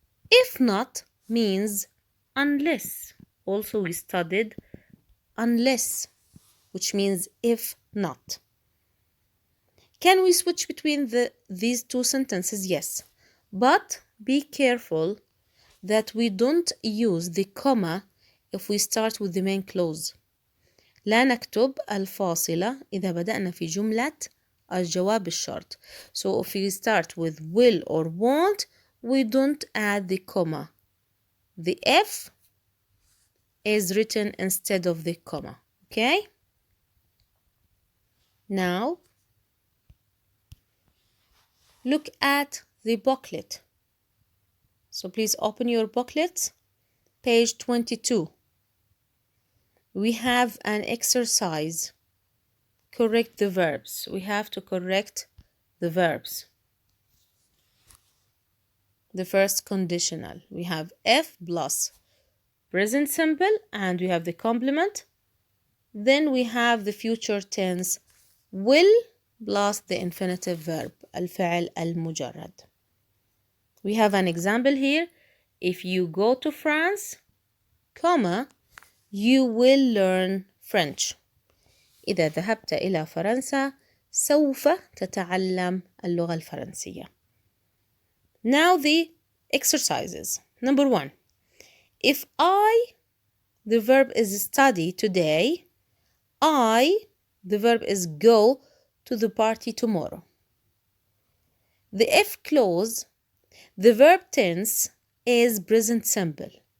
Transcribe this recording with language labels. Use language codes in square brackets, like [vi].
[en] If not means unless. Also, we studied unless, which means if not. Can we switch between these two sentences? Yes. But be careful that we don't use the comma if we start with the main clause. [ar] لا نكتب الفاصلة إذا بدأنا في جملة الجواب الشرط. [en] So if we start with will or won't, we don't add the comma. The F is written instead of the comma. Okay? Now, look at the booklet. So please open your booklet, page 22. We have an exercise. Correct the verbs. We have to correct the verbs. The first conditional. We have if plus present simple, and we have the complement. Then we have the future tense will plus the infinitive verb [ar] الفعل المجرد. [en] We have an example here. If you go to France, comma, you will learn French. [ar] إذا ذهبت إلى فرنسا سوف تتعلم اللغة الفرنسية. [en] Now the exercises. Number 1. If the verb is study today. The verb is go to the party tomorrow. The if clause, the verb tense is present simple.